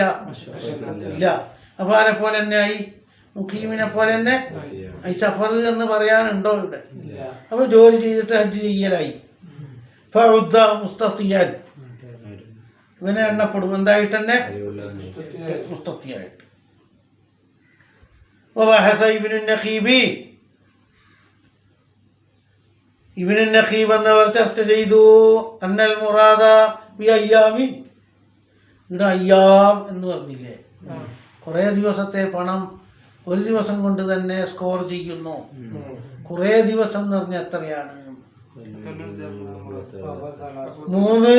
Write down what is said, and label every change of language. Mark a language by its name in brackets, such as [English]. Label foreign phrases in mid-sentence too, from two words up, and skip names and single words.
[Malayalam] ഇല്ല. അപ്പൊ ആരെ പോലെ തന്നെ ആയി? മുഖീമിനെ പോലെ തന്നെ ഈ സഫർ എന്ന് പറയാനുണ്ടോ ഇവിടെ? അപ്പോൾ ജോലി ചെയ്തിട്ട് ഹജ്ജ് ചെയ്യലായി. [Arabic] فعد مستطيعا, [Malayalam] ഇവനെ എണ്ണപ്പെടും എന്തായിട്ട് തന്നെ? മുസ്തത്തിയായിട്ട്. وبحث ابن النخيب, ابن النخيب എന്നവർ ചർച്ച ചെയ്തു [Arabic] أن المراد بأيام, [Malayalam] ഇവിടെ അയ്യാം എന്ന് പറഞ്ഞില്ലേ, കുറേ ദിവസത്തെ പണം ഒരു ദിവസം കൊണ്ട് തന്നെ സ്കോർ ചെയ്യുന്നു. കുറേ ദിവസം എന്ന് പറഞ്ഞാൽ എത്രയാണ്? 3.